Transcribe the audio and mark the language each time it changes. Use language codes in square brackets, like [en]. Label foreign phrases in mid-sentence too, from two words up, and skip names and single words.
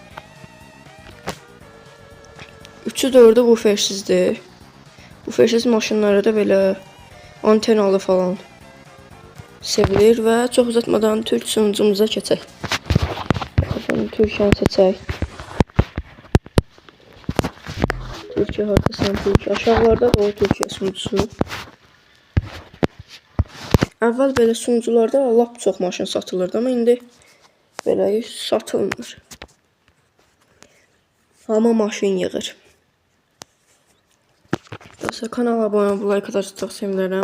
[az] 3-ü 4-ü bufersizdir. Bufersiz maşınlara da belə antenalı falan sevilir və çox uzatmadan Türk sunucumuza keçək. Türkiye'ni seçək. Türkiye haritasından Türkiye. Aşağılarda o Türkiye sunucusu. Əvvəl belə sunucularda lap çox maşın satılırdı, amma indi belə satılmır. Amma maşın yığır. Dostlar, kanala abunə olmayı, like atarsanız çox sevinirəm.